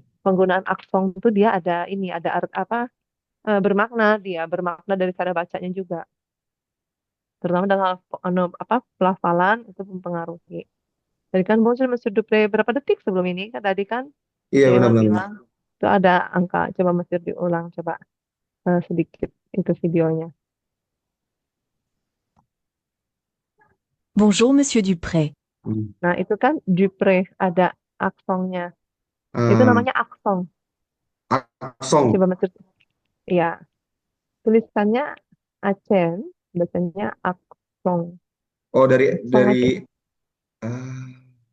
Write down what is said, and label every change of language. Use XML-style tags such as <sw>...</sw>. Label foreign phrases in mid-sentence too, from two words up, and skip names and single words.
<id>penggunaan aksen itu dia ada ini ada apa bermakna dia bermakna dari cara bacanya juga. Terutama dalam apa pelafalan itu mempengaruhi. Tadi kan muncul Monsieur Dupre berapa detik sebelum ini kan tadi kan iya Emma benar-benar. bilang itu ada angka. Coba Monsieur diulang coba sedikit itu videonya.</id> <fr>Bonjour, monsieur Dupré.</fr> <id>Nah, itu kan Dupre ada aksonnya. Itu Ah, namanya akson. aksong. Coba Mas, ya, tulisannya Acen, bacanya akson. Oh, dari Song dari aja. ah,</id>